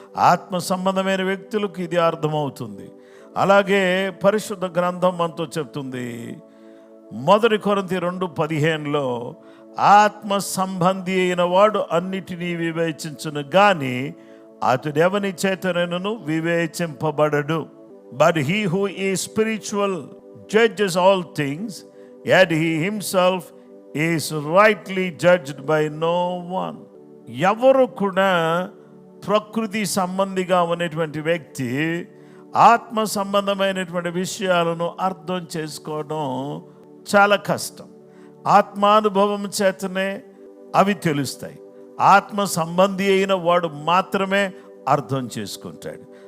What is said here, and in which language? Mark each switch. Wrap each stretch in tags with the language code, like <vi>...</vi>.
<te>ఆత్మ సంబంధమైన వ్యక్తులకు ఇది అర్థమవుతుంది. అలాగే పరిశుద్ధ గ్రంథం మనతో చెప్తుంది, 1 కొరింథీ 2:15 ఆత్మ సంబంధి అయిన వాడు అన్నిటినీ వివేచించును గాని అతడు ఎవని చేతనైనను వివేచింపబడడు.</te> <en>But he who is spiritual judges all things, yet he himself is rightly judged by no one.</en> <te>ఎవరు కూడా ప్రకృతి సంబంధిగా ఉన్నటువంటి వ్యక్తి ఆత్మ సంబంధమైనటువంటి విషయాలను అర్థం చేసుకోవడం చాలా కష్టం. ఆత్మానుభవం చేతనే అవి తెలుస్తాయి. ఆత్మ సంబంధి అయిన వాడు మాత్రమే అర్థం చేసుకుంటాడు.</te>